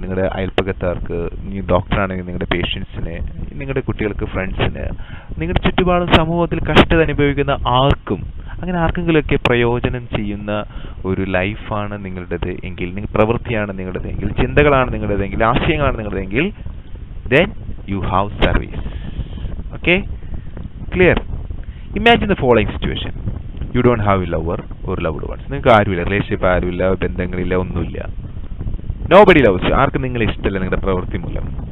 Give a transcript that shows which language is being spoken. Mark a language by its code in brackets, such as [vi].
[ml] നിങ്ങളുടെ അയൽപ്പക്കക്കാർക്ക്, നീ ഡോക്ടറാണെങ്കിൽ നിങ്ങളുടെ പേഷ്യൻസിന്, നിങ്ങളുടെ കുട്ടികൾക്ക്, ഫ്രണ്ട്സിന്, നിങ്ങളുടെ ചുറ്റുപാടും സമൂഹത്തിൽ കഷ്ടത അനുഭവിക്കുന്ന ആർക്കും, അങ്ങനെ ആർക്കെങ്കിലുമൊക്കെ പ്രയോജനം ചെയ്യുന്ന ഒരു ലൈഫാണ് നിങ്ങളുടേത് എങ്കിൽ, പ്രവൃത്തിയാണ് നിങ്ങളുടേതെങ്കിൽ, ചിന്തകളാണ് നിങ്ങളുടേതെങ്കിൽ, ആശയങ്ങളാണ് നിങ്ങളുടേതെങ്കിൽ, [en] then you have service. Okay, clear? Imagine the following situation. You don't have a lover or loved ones. [ml] നിങ്ങൾക്ക് ആരുമില്ല, റിലേഷൻഷിപ്പ് ആരുമില്ല, ബന്ധങ്ങളില്ല, ഒന്നുമില്ല. [en] Nobody loves you. [ml] ആർക്കും നിങ്ങളെ ഇഷ്ടമല്ല നിങ്ങളുടെ പ്രവൃത്തി മൂലം.